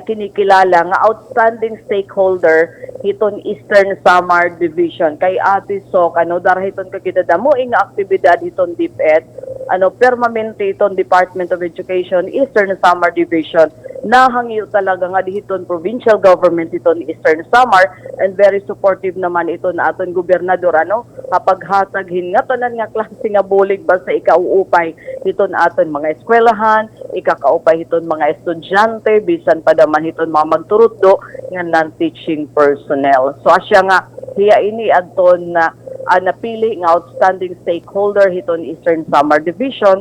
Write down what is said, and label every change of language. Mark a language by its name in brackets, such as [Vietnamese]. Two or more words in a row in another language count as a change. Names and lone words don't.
[Waray] kinikilala nga [English] outstanding stakeholder [Waray] hiton Eastern Samar Division kay Ate Sok darahiton kagidadamo nga aktibidad hiton DepEd permanente iton Department of Education Eastern Samar Division nahangyo talaga nga dihiton provincial government iton Eastern Samar and [English] very supportive [Waray] naman iton aton gobernador kapag hataghin nga tanan nga klase nga bulig basta ikauupay hiton aton mga eskwelahan ikakaupay hiton mga estudyante bisan pa daman hiton mga magturutdo nga [English] non-teaching personnel. [Waray] So asya nga hiya ini adton na napili nga [English] outstanding stakeholder [Waray] hiton Eastern Samar Division